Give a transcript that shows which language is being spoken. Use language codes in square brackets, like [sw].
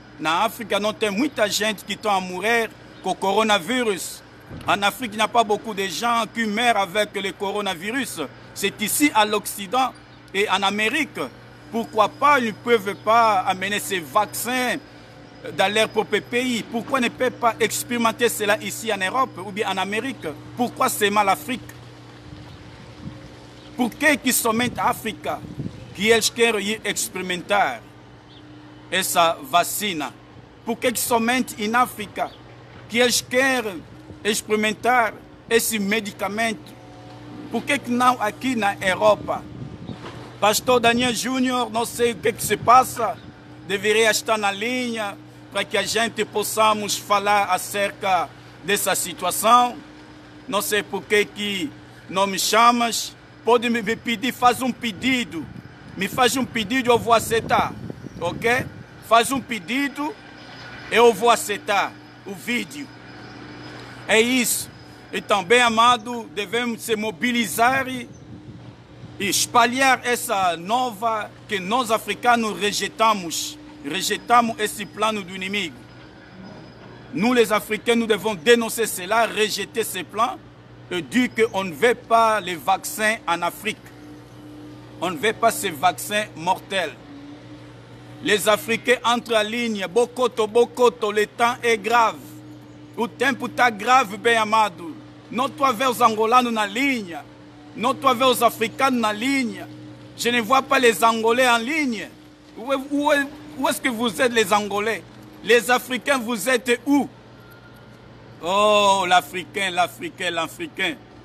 [pt] Na África não tem muita gente que está a morrer com o coronavírus. [fr] En Afrique, il n'y a pas beaucoup de gens qui meurent avec le coronavirus. C'est ici à l'Occident et en Amérique. Pourquoi pas ils ne peuvent pas amener ces vaccins dans leur propre pays? Pourquoi ne peuvent pas expérimenter cela ici en Europe ou bien en Amérique? Pourquoi seulement l'Afrique? [pt] Por que somente a África que eles querem ir experimentar essa vacina? Por que somente em África que eles querem experimentar esse medicamento? Por que não aqui na Europa? Pastor Daniel Júnior, não sei o que se passa, deveria estar na linha para que a gente possamos falar acerca dessa situação. Não sei por que não me chamas. Pode me pedir, faz um pedido. Me faz um pedido, eu vou aceitar. Ok? Faz um pedido, eu vou aceitar o vídeo. É isso. Então, bem amado, devemos se mobilizar e espalhar essa nova que nós africanos rejeitamos. Rejeitamos esse plano do inimigo. [fr] Nous les Africains, nous devons dénoncer cela, rejeter ces plans et dire qu'on ne veut pas les vaccins en Afrique. On ne veut pas ces vaccins mortels. Les Africains entrent en ligne, bokoto, bokoto, le temps est grave. [pt] O tempo está grave, bem amado. Não estou a ver os angolanos na linha. Não estou a ver os africanos na linha. [fr] Je ne vois pas les Angolais en ligne. Où est-ce que vous êtes les Angolais? Les Africains, vous êtes où? Oh, l'Africain, l'Africain, l'Africain.